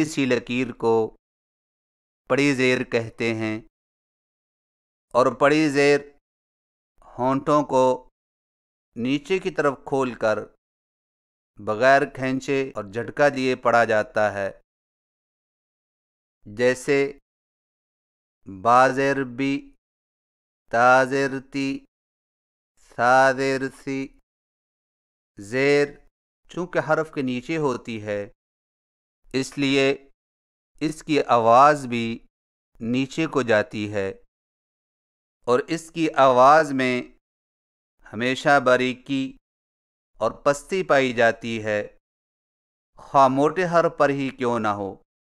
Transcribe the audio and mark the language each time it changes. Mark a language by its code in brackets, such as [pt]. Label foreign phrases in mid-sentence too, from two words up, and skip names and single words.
[ur] سی لکیر کو پڑی زیر کہتے ہیں، اور پڑی زیر ہونٹوں کو نیچے کی طرف کھول کر بغیر کھینچے اور جھٹکا دیے پڑھا جاتا ہے، جیسے بازر بی، تازر تی، سازر سی۔ زیر چونکہ حرف کے نیچے ہوتی ہے، اس لیے اس کی آواز بھی نیچے کو جاتی ہے، اور اس کی آواز میں ہمیشہ باریکی اور پستی پائی جاتی ہے، خواہ موٹے حرف پر ہی کیوں نہ ہو۔